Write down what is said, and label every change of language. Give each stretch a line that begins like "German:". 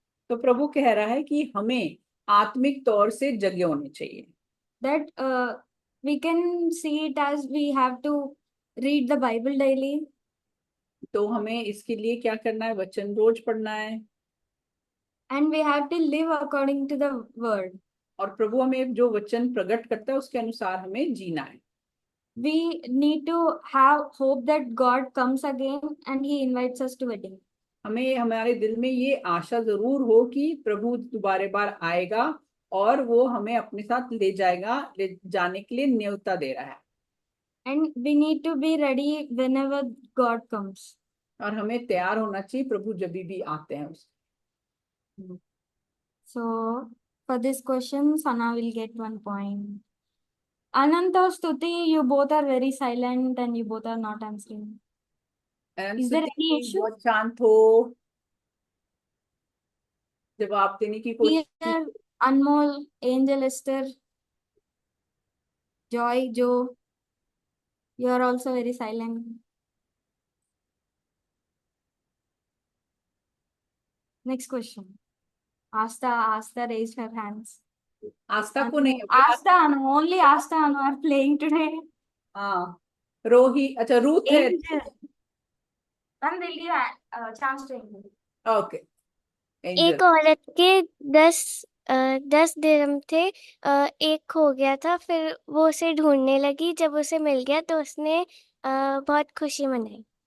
Hindi: तो प्रभु कह रहा है कि हमें आत्मिक तौर से जगे होने चाहिए।
English: That we can see it as we have to read the Bible daily.
Hindi: तो हमें इसके लिए क्या करना है? वचन रोज पढ़ना है।
English: And we have to live according to the word.
Hindi: और प्रभु हमें जो वचन प्रकट करता है उसके अनुसार हमें जीना है।
English: We need to have hope that God comes again and He invites us to wedding.
Hindi: हमें हमारे दिल में ये आशा जरूर हो कि प्रभु दोबारा बार आएगा और वो हमें अपने साथ ले जाएगा, ले जाने के लिए न्योता दे रहा है।
English: And we need to be ready whenever God comes.
Hindi: और हमें तैयार होना चाहिए प्रभु जब भी आते हैं उस।
English: So for this question, Sana will get 1 point. Anant or Stuti, you both are very silent and you both are not answering. Is there any issue?
Hindi: बहुत शांत हो, जवाब देने की कोशिश
English: Here, Anmol, Angel, Esther, Joy, Joe, you are also very silent. Next question. Asta raised her hands.
Hindi: आस्था को नहीं,
English: Asta, only Asta Anu are playing today.
Hindi: हाँ, रोही, अच्छा रूथ है।
English: Angel. Then we'll give a chance to Angel. Okay,
Hindi: एक angel. औरत के 10 दिरहम थे। एक खो गया था, फिर वो उसे ढूंढने लगी। जब उसे मिल गया तो उसने बहुत खुशी मनाई।